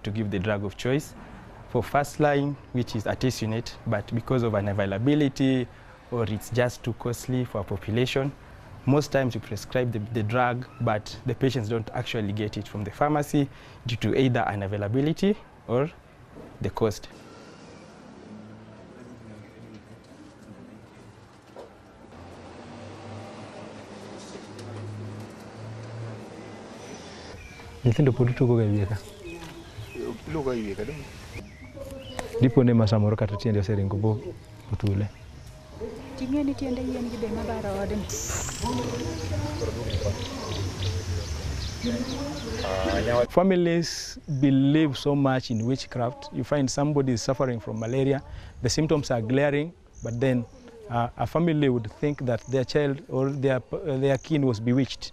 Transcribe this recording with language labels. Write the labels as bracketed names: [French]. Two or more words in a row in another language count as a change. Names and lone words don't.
[English] to give the drug of choice for first line, which is artesunate, but because of unavailability or it's just too costly for a population, most times you prescribe the drug, but the patients don't actually get it from the pharmacy due to either unavailability or the cost. [Luo (Kenya and Tanzania)] Nyithindo pod tugo ga wiye ka. Dipo ne masamoro kata tiende oseringo bo otule. Ting'e ni tiende yien gi be mabaro odni. [English] Families believe so much in witchcraft. You find somebody is suffering from malaria, the symptoms are glaring, but then a family would think that their child or their kin was bewitched.